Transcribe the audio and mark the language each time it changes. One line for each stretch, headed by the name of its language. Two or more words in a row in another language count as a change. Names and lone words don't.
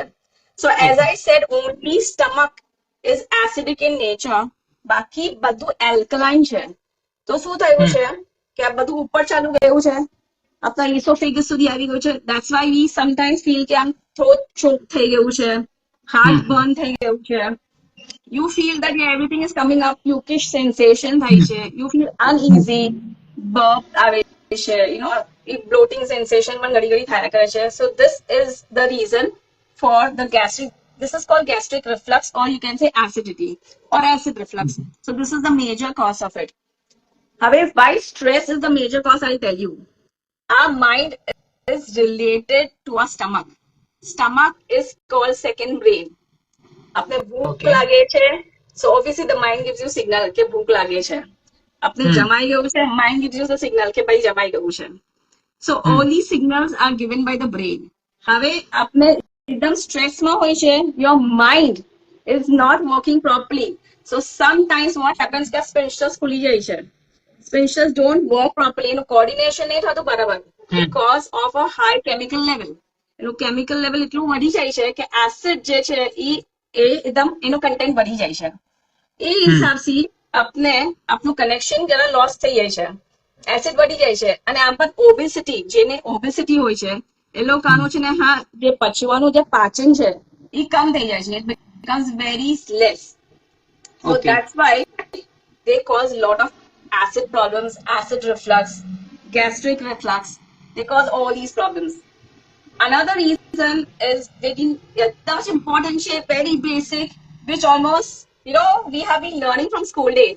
English: So as I said, only stomach is acidic in nature,
Gujarati: બાકી બધું એલ્કલાઇન છે. તો શું થયું છે કે આ બધું ઉપર ચાલુ ગયું છે, આપણા
English: oesophagus
Gujarati: આવી ગયું છે.
English: That's why we sometimes feel
Gujarati: કે આમ
English: throat choke
Gujarati: થઈ ગયું છે,
English: heart burn
Gujarati: થઈ ગયું છે.
English: You feel that everything is coming up, pukish sensation
Gujarati: થાય છે,
English: you feel uneasy, burp
Gujarati: આવે છે,
English: bloating sensation
Gujarati: પણ ઘડી ઘડી થયા કરે છે.
English: So this is the reason for the gastric, this is called gastric reflux, or you can say acidity or acid reflux. So this is the major cause of it.
Gujarati: હવે
English: why stress is the major cause, I'll tell you. Our mind is related to our stomach. Stomach is called second brain.
Gujarati: આપને ભૂખ લાગે છે,
English: so obviously the mind gives you signal
Gujarati: કે ભૂખ લાગે છે. આપને જમાઈ ગયું છે,
English: mind gives you the signal
Gujarati: કે ભાઈ જમાઈ ગયું છે.
English: So all these signals are given by the brain.
Gujarati: હવે આપને એકદમ સ્ટ્રેસમાં હોય છે,
English: your mind is not working properly. So sometimes what happens કે sphincters
Gujarati: ખુલી જાય છે.
English: Sphincters don't work properly, એનું coordination
Gujarati: નહીં થતું બરાબર
English: because of a high chemical level.
Gujarati: એનું
English: chemical level
Gujarati: એટલું વધી જાય છે કે એસિડ જે છે એ એકદમ એનું કન્ટેન્ટ વધી જાય છે. એ હિસાબથી આપને આપણું કનેક્શન જરા લોસ થઈ જાય છે, એસિડ વધી જાય છે. અને આમ પણ ઓબેસિટી, જેને ઓબેસિટી હોય છે એ લોકોનું છે ને, હા, જે પચવાનું જે પાચન છે એ કમ થઈ જાય છે,
English: it becomes very less. So that's why they cause a lot of acid problems, acid reflux, gastric reflux. They cause all these problems. Another reason is very much important shape, very basic, which almost, we have been learning from school days.